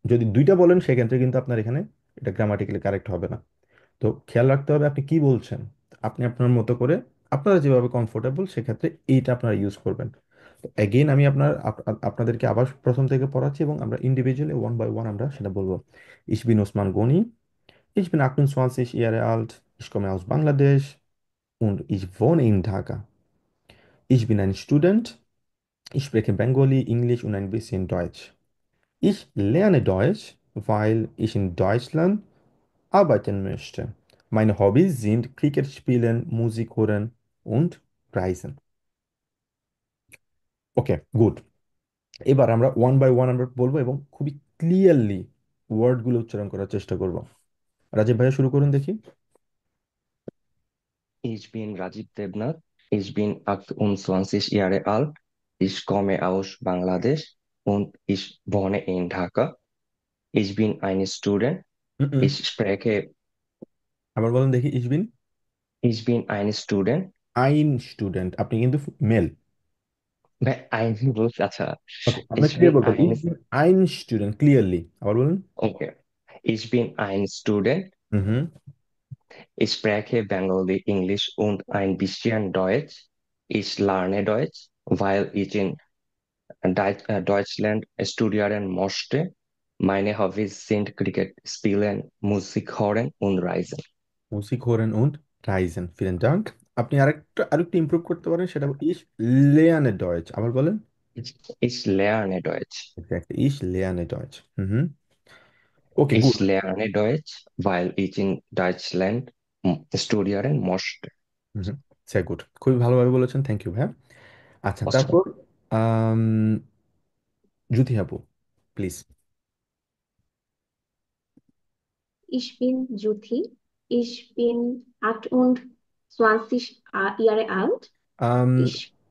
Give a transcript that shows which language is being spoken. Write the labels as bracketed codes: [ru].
[bn] যদি দুইটা বলেন সেক্ষেত্রে কিন্তু আপনার এখানে এটা গ্রামাটিক্যালি কারেক্ট হবে না। তো খেয়াল রাখতে হবে আপনি কি বলছেন। আপনি আপনার মতো করে আপনারা যেভাবে কমফোর্টেবল সেক্ষেত্রে এইটা আপনারা ইউজ করবেন। তো এগেইন আমি আপনাদেরকে আবার প্রথম থেকে পড়াচ্ছি এবং আমরা ইন্ডিভিজুয়ালি ওয়ান বাই ওয়ান আমরা সেটা বলবো। [de] Ich bin Osman Goni, ich bin 28 Jahre alt, ich komme aus Bangladesch und ich wohne in Dhaka. Ich bin ein Student, ich spreche Bengali, Englisch und ein bisschen Deutsch. Ich lerne Deutsch, weil ich in Deutschland arbeiten möchte. Meine Hobbys sind Cricket spielen, Musik hören und Reisen. [bn] Okay, good. এবার আমরা one by one আমরা বলবো এবং খুবই clearly ওয়ার্ডগুলো উচ্চারণ করার চেষ্টা করব। রাজীব ভাইয়া শুরু করুন দেখি। [de] Ich bin Rajiv Devnath. Ich bin 28 Jahre alt. Ich komme aus Bangladesch und ich wohne in Dhaka. Ich bin ein Student. [bn] Hmm, [de] Ich spreche, [bn] আবার বলুন দেখি। ইসবিন [de] ich bin ein Student. [bn] আইন স্টুডেন্ট, আপনি কিন্তু মেল। [de] Ein [bn] বলছি, আচ্ছা। ওকে, আপনি [de] Ich [bn] clear [de] bin [bn] বলতে হবে [de] ein, [bn] ইসবিন আইন স্টুডেন্ট ক্লিয়ারলি, আবার বলুন। [de] okay. Ich bin ein Student. [bn] Hmm hmm. [de] Ich spreche Bengali, Englisch und ein bisschen Deutsch. Ich lerne Deutsch, weil ich in Deutschland studieren möchte. Meine Hobbys sind Cricket spielen, Musik hören und Reisen. [bn] মুসিক হোরেন und Ryzen, villain dung. আপনি আরেকটু improve করতে পারেন, সেটা ইস লেয়ানে Deutsch, আবার বলেন। [de] Ich lerne Deutsch. [bn] Exactly, is লেয়ানে Deutsch. Hmm hmm. Okay, good. [de] Ich lerne Deutsch, weil ich in Deutschland studieren möchte. [bn] Hmm hmm, say good, খুবই ভালোভাবে বলেছেন, থ্যাংক ইউ ভাইয়া। আচ্ছা, [en] Awesome. [bn] তারপর আম, জুথি আপু, please. [de] Ich bin Juthi. Ich bin 28 Jahre alt. Ich,